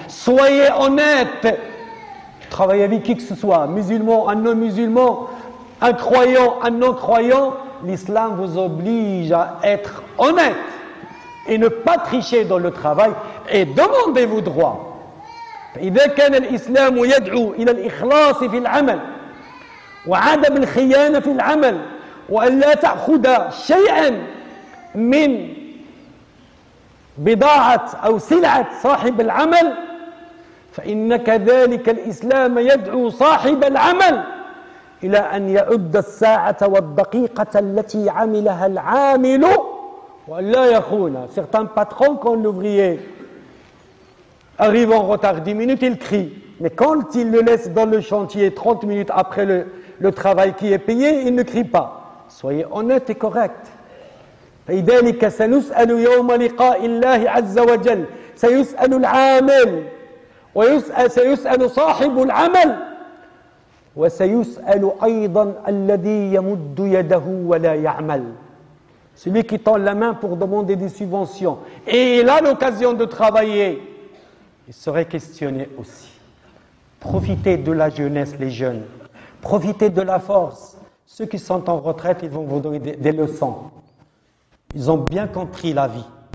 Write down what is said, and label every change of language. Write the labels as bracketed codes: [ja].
[fr] Soyez honnête. Travaillez avec qui que ce soit, musulman, un non-musulman, un croyant, un non-croyant, l'islam vous oblige à être honnête et ne pas tricher dans le travail et demandez vos droits. [ar] إذا كان الإسلام يدعو إلى الإخلاص في العمل وعدم الخيانة في العمل وأن لا تأخذ شيئا من بضاعة أو سلعة صاحب العمل فإن كذلك الإسلام يدعو صاحب العمل إلى أن يعد الساعة والدقيقة التي عملها العامل وأن لا يخون. [fr] Certains patrons quand l'ouvrier arrive en retard 10 minutes, il crie. Mais quand il le laisse dans le chantier 30 minutes après le travail qui est payé, il ne crie pas. Soyez honnête et correct. [ar] فإذلك سنسأل يوم لقاء الله عز وجل سيسأل العامل سيسأل صاحب العمل وسيسأل أيضا الذي يمد يده ولا يعمل. [fr] Celui qui tend la main pour demander des subventions et il a l'occasion de travailler, il serait questionné aussi. Profitez de la jeunesse, les jeunes. Profitez de la force. Ceux qui sont en retraite, ils vont vous donner des leçons. Ils ont bien compris la vie.